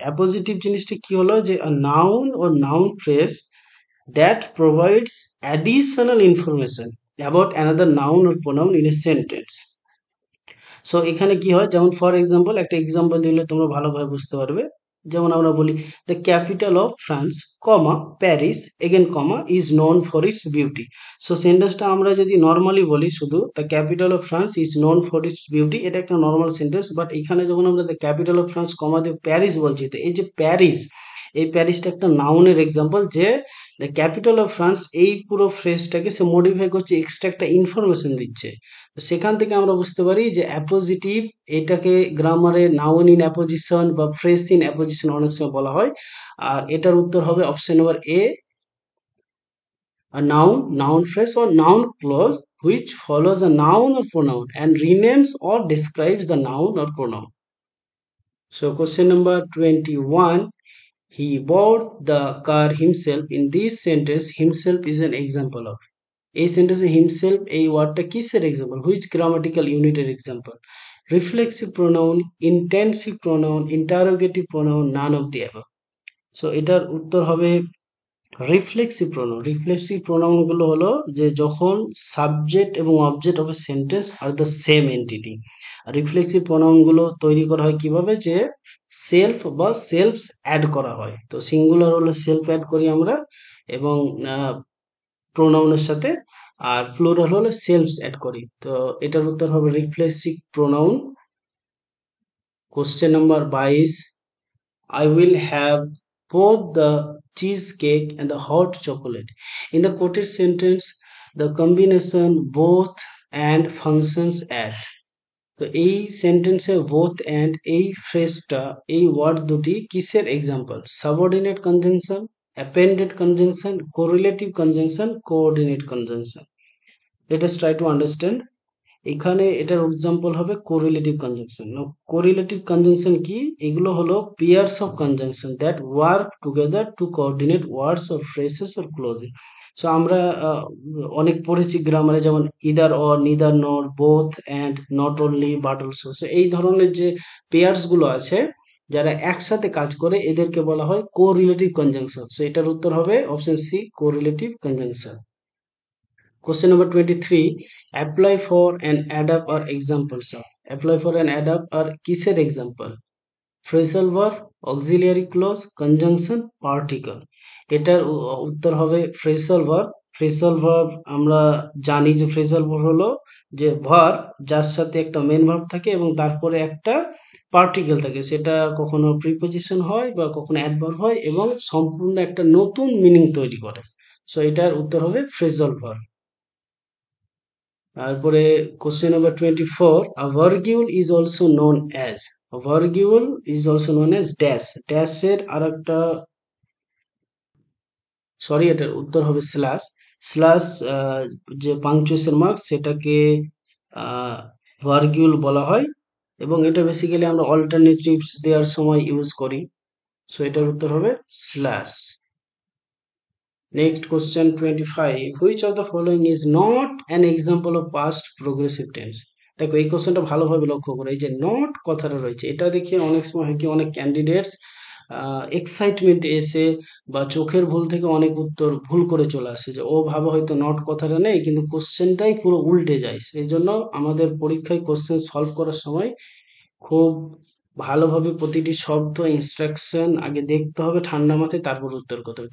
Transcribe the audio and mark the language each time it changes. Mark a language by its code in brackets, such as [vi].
[en] appositive [bn] জিনিসটা কি হলো, যে [en] Noun or noun phrase that provides additional information about another noun or pronoun in a sentence. [bn] So এখানে কি হয়, যেমন ফর এক্সাম্পল, একটা এক্সাম্পল দিলে তোমরা ভালোভাবে বুঝতে পারবে। যেমন আমরা বলি [en] The capital of France comma Paris again comma is known for its beauty. [bn] So সেন্টেন্সটা আমরা যদি নর্মালি বলি শুধু [en] the capital of France is known for its beauty, [bn] এটা একটা নর্মাল সেন্টেন্স। বাট এখানে যখন আমরা [en] the capital of France [bn] কমা দিয়ে প্যারিস বলছি, তো এই যে প্যারিস, এই প্যারিসটা একটা নাউনের এক্সাম্পল, যে [en] the capital of France, [bn] এই পুরো ফ্রেজটাকে সে মডিফাই করছে, এক্সট্রা একটা ইনফরমেশন দিচ্ছে। তো সেখান থেকে আমরা বুঝতে পারি যে অ্যাপোজিটিভ, এটাকে গ্রামারে নাউন ইন অ্যাপোজিশন বা ফ্রেজ ইন অ্যাপোজিশন অনেক সময় বলা হয়। আর এটার উত্তর হবে option number A, [en] a noun phrase or noun clause which follows a noun or pronoun and renames or describes the noun or pronoun. So question number 21, he bought the car himself. In this sentence himself is an example of, [bn] এই সেন্টেন্সে himself এই ওয়ার্ডটা কিসের example, which grammatical ইউনিটের example? [en] Reflexive pronoun, intensive pronoun, interrogative pronoun, none of the above. [bn] So এটার উত্তর হবে reflexive pronoun. [en] reflexive pronoun [bn] গুলো হলো যে যখন [en] Subject এবং object of a sentence are the same entity. [bn] Reflexive pronoun গুলো তৈরি করা হয় কিভাবে, যে সেলফ বা সেলফস অ্যাড করা হয়। তো সিঙ্গুলার হলো সেলফ অ্যাড করি আমরা এবং প্রোনাউনের সাথে, আর প্লুরাল হলে সেলফস অ্যাড করি। তো এটার উত্তর হবে reflexive pronoun. [en] Question number 22, I will have both the cheesecake and the hot chocolate. In the quoted sentence, the combination both and functions at. [bn] তো এই সেন্টেন্সে বোথ অ্যান্ড এই ফ্রেজটা, এই ওয়ার্ড দুটি কিসের example? [en] Subordinate conjunction, appended conjunction, correlative conjunction, coordinate conjunction. Let us try to understand. [bn] এখানে এটার example হবে [en] Correlative conjunction. Correlative conjunction কি? [bn] এগুলো হলো [en] Pairs of conjunction that work together to coordinate words or phrases or clauses. [bn] So আমরা অনেক পড়েছি গ্রামারে, যেমন ইদার অর, নিদার নর, both and, not only, but also. So এই ধরনের যে পেয়ার্স গুলো আছে যারা একসাথে কাজ করে, এদেরকে বলা হয় কোরিলেটিভ কনজাংশন। সো এটার উত্তর হবে option C, correlative conjunction. [en] Question number 23, apply for and adapt are examples of. Apply for and adapt are [bn] কিসের [en] example? Phrasal verb, auxiliary clause, conjunction, particle. [bn] এটার উত্তর হবে phrasal verb. Phrasal verb আমরা জানি যে phrasal verb হলো যে verb যার সাথে একটা মেন ভার্ব থাকে এবং তারপরে একটা পার্টিকেল থাকে, সেটা কখনো প্রিপোজিশন হয় বা কখনো অ্যাডভার্ব হয় এবং সম্পূর্ণ একটা নতুন মিনিং তৈরি করে। সো এটার উত্তর হবে phrasal verb। তারপরে [en] question number 24, a virgule is also known as, a virgule is also known as dash, [bn] ড্যাশের আরেকটা, সরি এটার উত্তর হবে স্ল্যাশ। স্ল্যাশ যে পাংচুয়েশন মার্ক সেটাকে ভার্গিউল বলা হয় এবং এটা বেসিক্যালি আমরা অল্টারনেটিভস দেওয়ার সময় ইউজ করি। সো এটার উত্তর হবে slash. [en] Next question 25, which of the following is not an example of past progressive tense? [bn] দেখো এই কোশ্চেনটা ভালোভাবে লক্ষ্য করো, এই যে নট কথাটা রয়েছে, এটা দেখে অনেক সময় হয় কি, অনেক ক্যান্ডিডেটস এক্সাইটমেন্ট এসে বা চোখের ভুল থেকে অনেক উত্তর ভুল করে চলে আসে, যে ও ভাবে হয়তো নট কথাটা নেই কিন্তু কোশ্চেনটাই পুরো উল্টে যায়। সেই জন্য আমাদের পরীক্ষায় কোশ্চেন সলভ করার সময় খুব ভালোভাবে প্রতিটি শব্দ ইনস্ট্রাকশন আগে দেখতে হবে ঠান্ডা মাথায়, তারপর উত্তর করতে হবে।